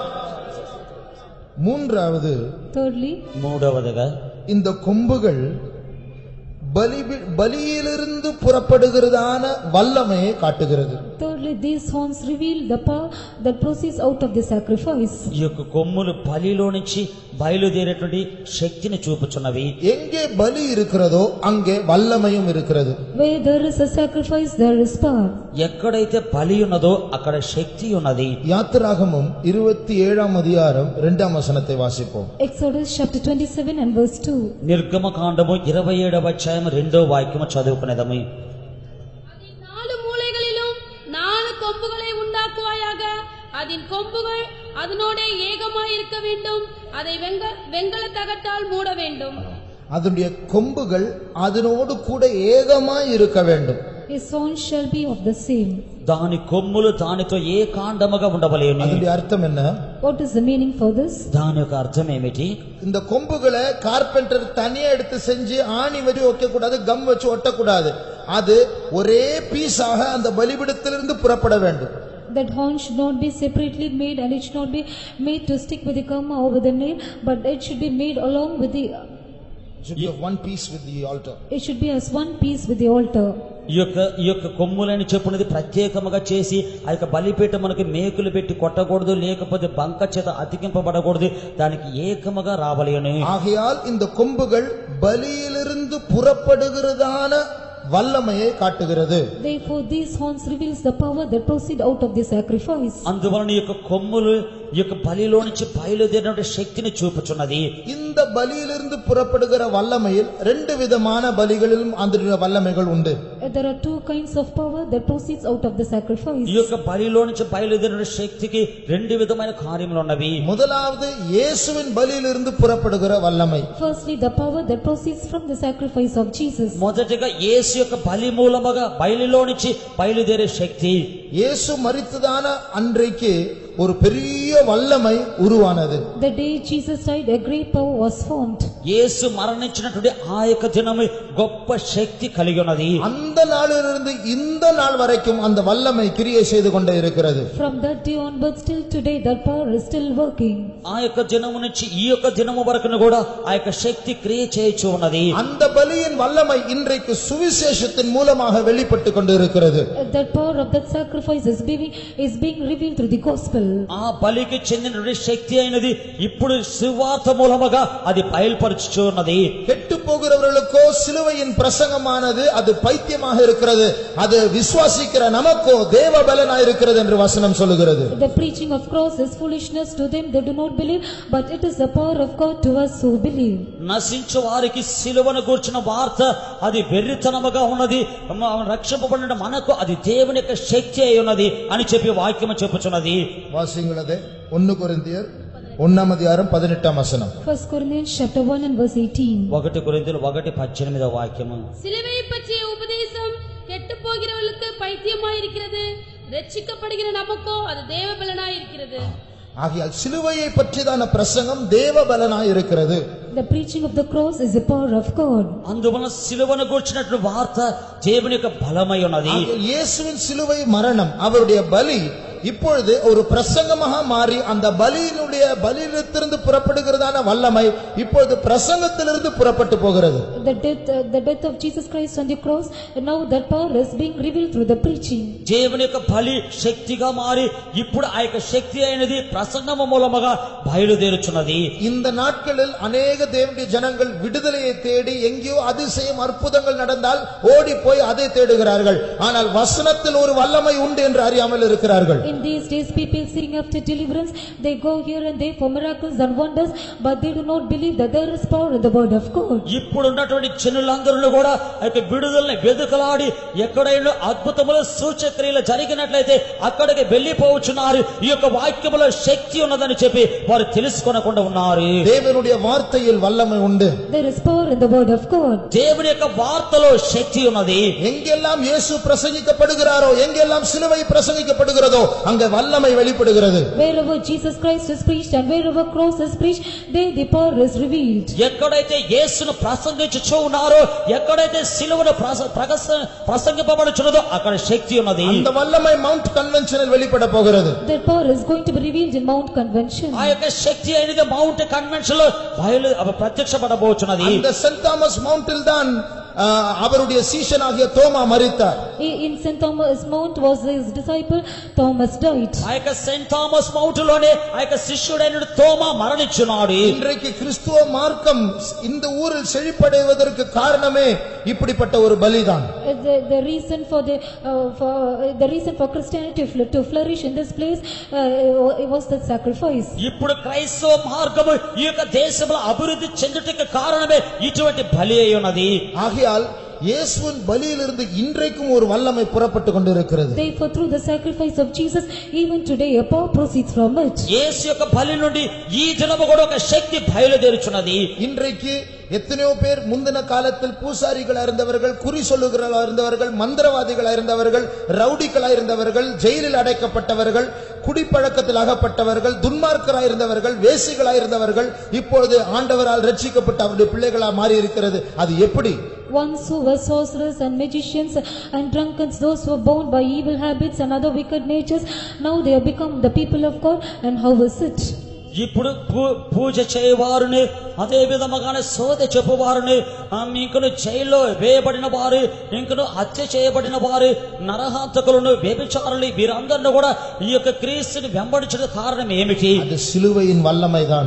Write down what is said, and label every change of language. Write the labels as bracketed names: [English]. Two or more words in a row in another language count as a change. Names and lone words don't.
[Tamil] மூன்றாவது, [Telugu] மூடவதுగా [Tamil] இந்த கொம்புகள் பலியிலிருந்து புறப்படுகிறதான வல்லமையை காட்டுகிறது. [English] Thirdly, these horns reveal the power that proceeds out of the sacrifice. [Telugu] ఈ యొక్క కొమ్ములు బలిలో నుంచి బయలుదేరేటువంటి శక్తిని చూపుచున్నవి. [Tamil] எங்கே பலி இருக்கிறதோ அங்கே வல்லமையும் இருக்கிறது. [English] Where there is a sacrifice, there is power. [Telugu] ఎక్కడైతే బలి ఉన్నదో అక్కడ శక్తి ఉన్నది. [Tamil] யாத்திராகமம் 27ஆம் அதிகாரம் 2ஆம் வசனத்தை வாசிப்போம். [English] Exodus chapter 27 and verse 2. [Telugu] నిర్గమకాండము 27వ అధ్యాయం 2వ వాక్యము చదువుకునేదము. [Tamil] அதின் 4 மூலைகளிலும் 4 கொம்புகளை உண்டாக்குவாயாக. அதன் கொம்புகள் அதனோட ஏகமாய் இருக்க வேண்டும். அதை வெங்கல தகட்டால் மூட வேண்டும். அதனுடைய கொம்புகள் அதனோடு கூட ஏகமாய் இருக்க வேண்டும். [English] His horns shall be of the same. [Telugu] దాని కొమ్ములు దానితో ఏకాండముగా ఉండవలెను. [Tamil] அதனுடைய அர்த்தம் என்ன? [English] What is the meaning for this? [Telugu] దాని యొక్క అర్థం ఏమిటి? [Tamil] இந்த கொம்புகளை கார்பெண்டர் தனியா எடுத்து செஞ்சு ஆணி வரி வைக்க கூடாது, கம் வச்சு ஒட்டக்கூடாது. அது ஒரே பீஸாக அந்த பலிபீடத்திலிருந்து புறப்பட வேண்டும். [English] That horn should not be separately made, and it should not be made to stick with the gum or with the nail, but it should be made along with the. It should be of one piece with the altar. It should be as one piece with the altar. [Telugu] ఈ యొక్క కొమ్ములని చెప్పున్నది ప్రత్యేకముగా చేసి ఆ యొక్క బలిపీఠమునకు మేకులు పెట్టి కొట్టకూడదు, లేకపోతే బంక చేత అతికింపబడకూడదు. దానికి ఏకముగా రావలెను. [Tamil] ஆகையால் இந்த கொம்புகள் பலியிலிருந்து புறப்படுகிறதான வல்லமையை காட்டுகிறது. [English] Therefore these horns reveals the power that proceed out of the sacrifice. [Telugu] అందువలన ఈ యొక్క కొమ్ములు ఈ యొక్క బలిలో నుంచి బయలుదేరిన శక్తిని చూపుచున్నది. [Tamil] இந்த பலியிலிருந்து புறப்படுகிற வல்லமையில் ரெண்டு விதமான பலிகளிலும் அந்த வல்லமைகள் உண்டு. [English] There are two kinds of power that proceeds out of the sacrifice. [Telugu] ఈ యొక్క బలిలో నుంచి బయలుదేరిన శక్తికి రెండు విధమైన కార్యములు ఉన్నవి. [Tamil] முதலாவது இயேசுவின் பலியிலிருந்து புறப்படுகிற வல்லமை. [English] Firstly, the power that proceeds from the sacrifice of Jesus. [Telugu] మొదటిగా యేసు యొక్క బలి మూలముగా బలిలో నుంచి బయలుదేరే శక్తి. [Tamil] இயேசு மரித்ததான அன்றைக்கு ஒரு பெரிய வல்லமை உருவானது. [English] The day Jesus died, a great power was formed. [Telugu] యేసు మరణించినటువంటి ఆ యొక్క దినము గొప్ప శక్తి కలిగి ఉన్నది. [Tamil] அந்த நாளிலிருந்து இந்த நாள் வரைக்கும் அந்த வல்லமை கிரியை செய்து கொண்டே இருக்கிறது. [English] From that day onwards till today, that power is still working. [Telugu] ఆ యొక్క దినము నుంచి ఈ యొక్క దినము వరకు కూడా ఆ యొక్క శక్తి క్రియ చేయుచు ఉన్నది. [Tamil] அந்த பலியின் வல்லமை இன்றைக்கு சுவிசேஷத்தின் மூலமாக வெளிப்பட்டு கொண்டு இருக்கிறது. [English] That power of that sacrifice is being revealed through the gospel. [Telugu] ఆ బలికి చెందిన శక్తి అయినది ఇప్పుడు సువార్త మూలముగా అది బయలుపరచుచు ఉన్నది. [Tamil] கெட்டு போகிறவர்களுக்கோ சிலுவையின் பிரசங்கமானது அது பைத்தியமாக இருக்கிறது, அது விசுவாசிக்கிற நமக்கோ தேவ பலனாய் இருக்கிறது என்று வசனம் சொல்லுகிறது. [English] The preaching of cross is foolishness to them that do not believe, but it is the power of God to us who believe. [Telugu] నశించు వారికి సిలువను గూర్చిన వార్త అది వెర్రితనముగా ఉన్నది, రక్షింపబడిన మనకు అది దేవుని యొక్క శక్తి అయి ఉన్నది అని చెప్పి వాక్యము చెప్పుచున్నది. [Tamil] வாசிங்களதே 1 கொரிந்தியர் 1ஆம் அதிகாரம் 18ஆம் வசனம். [English] 1 Corinthians chapter 1 and verse 18. [Telugu] 1 కొరింథీయులు 1:18 వాక్యము. [Tamil] சிலுவையை பற்றிய உபதேசம் கெட்டு போகிறவர்களுக்கு பைத்தியமாய் இருக்கிறது, ரட்சிக்கப்படுகிற நமக்கோ அது தேவ பலனாய் இருக்கிறது. ஆகையால் சிலுவையை பற்றியதான பிரசங்கம் தேவ பலனாய் இருக்கிறது. [English] The preaching of the cross is the power of God. [Telugu] అందువలన సిలువను గూర్చినటువంటి వార్త దేవుని యొక్క బలమై ఉన్నది. [Tamil] இயேசுவின் சிலுவை மரணம் அவருடைய பலி இப்பொழுது ஒரு பிரசங்கமாக மாறி அந்த பலியிலிருந்து புறப்படுகிறதான வல்லமை இப்பொழுது பிரசங்கத்திலிருந்து புறப்பட்டு போகிறது. [English] The death of Jesus Christ on the cross, and now that power is being revealed through the preaching. [Telugu] దేవుని యొక్క బలి శక్తిగా మారి ఇప్పుడు ఆ యొక్క శక్తి అయినది ప్రసంగము మూలముగా బయలుదేరుచున్నది. [Tamil] இந்த நாட்களில் அநேக தேவனுடைய ஜனங்கள் விடுதலையை தேடி எங்கேயோ அதிசயம் அற்புதங்கள் நடந்தால் ஓடி போய் அதை தேடுகிறார்கள். ஆனால் வசனத்தில் ஒரு வல்லமை உண்டு என்று அறியாமல் இருக்கிறார்கள். [English] In these days, people seeking after deliverance, they go here and there for miracles and wonders, but they do not believe that there is power in the word of God. [Telugu] ఇప్పుడు ఉన్నటువంటి జనులందరూ కూడా ఆ యొక్క విడుదలని వెదుకలాడి ఎక్కడైనా అద్భుతములు సూచక్రియలు జరిగినట్లయితే అక్కడికి వెళ్లిపోవచ్చున్నారు. ఈ యొక్క వాక్యములో శక్తి ఉన్నదని చెప్పి వారు తెలుసుకొనకుండా ఉన్నారు. [Tamil] தேவனுடைய வார்த்தையில் வல்லமை உண்டு. [English] There is power in the word of God. [Telugu] దేవుని యొక్క వార్తలో శక్తి ఉన్నది. [Tamil] எங்கெல்லாம் இயேசு பிரசங்கிக்கப்படுகிறாரோ, எங்கெல்லாம் சிலுவை பிரசங்கிக்கப்படுகிறதோ அங்கே வல்லமை வெளிப்படுகிறது. [English] Wherever Jesus Christ is preached and wherever cross is preached, there the power is revealed. [Telugu] ఎక్కడైతే యేసును ప్రసంగించుచూ ఉన్నారో, ఎక్కడైతే సిలువను ప్రసంగింపబడుచున్నదో అక్కడ శక్తి ఉన్నది. [Tamil] அந்த வல்லமை மவுண்ட் கன்வென்ஷனில் வெளிப்பட போகிறது. [English] That power is going to be revealed in Mount Convention. [Telugu] ఆ యొక్క శక్తి అనేది మౌంట్ కన్వెన్షన్ లో ప్రత్యక్షపడబోచున్నది. [Tamil] அந்த சென்ட் தாமஸ் மவுண்டில் தான் அவருடைய சீஷனாகிய தோமா மரித்தார். [English] In St. Thomas Mount was his disciple Thomas died. [Telugu] ఆ యొక్క సెయింట్ థామస్ మౌంట్ లోనే ఆ యొక్క శిష్యుడైన తోమా మరణించున్నాడు. [Tamil] இன்றைக்கு கிறிஸ்துவ மார்க்கம் இந்த ஊரில் செழிப்படைவதற்கு காரணமே இப்படிப்பட்ட ஒரு பலிதான். [English] The reason for Christianity to flourish in this place was the sacrifice. [Telugu] ఇప్పుడు క్రైస్తవ మార్గము ఈ యొక్క దేశంలో అభివృద్ధి చెందుటకు కారణమే ఇటువంటి బలి అయి ఉన్నది. [Tamil] ஆகையால் இயேசுவின் பலியிலிருந்து இன்றைக்கும் ஒரு வல்லமை புறப்பட்டு கொண்டிருக்கிறது. [English] Therefore through the sacrifice of Jesus even today a power proceeds from it. [Telugu] యేసు యొక్క బలి నుండి ఈ దినము కూడా ఒక శక్తి బయలుదేరుచున్నది. [Tamil] இன்றைக்கு எத்தனையோ பேர் முந்தின காலத்தில் பூசாரிகளா இருந்தவர்கள், குறி சொல்லுகிறவர்களா இருந்தவர்கள், மந்திரவாதிகளா இருந்தவர்கள், ரவுடிகளா இருந்தவர்கள், ஜெயிலில் அடைக்கப்பட்டவர்கள், குடிப்பழக்கத்தில் அகப்பட்டவர்கள், துன்மார்க்கராய் இருந்தவர்கள், வேசிகளா இருந்தவர்கள் இப்பொழுது ஆண்டவரால் ரட்சிக்கப்பட்ட அவருடைய பிள்ளைகளா மாறி இருக்கிறது. அது எப்படி? [English] Once who were sorcerers and magicians and drunkards, those who were bound by evil habits and other wicked natures, now they have become the people of God. And how is it? [Telugu] ఇప్పుడు పూజ చేయవారుని అదే విధముగానే సోద చెప్పువారుని ఇంకను జైల్లో వేయబడిన వారు, ఇంకను హత్య చేయబడిన వారు, నరహంతకులను, వ్యభిచారులు, వీరందరినీ కూడా ఈ యొక్క క్రీస్తుని వెంబడించడం కారణం ఏమిటి? [Tamil] அது சிலுவையின் வல்லமைதான்.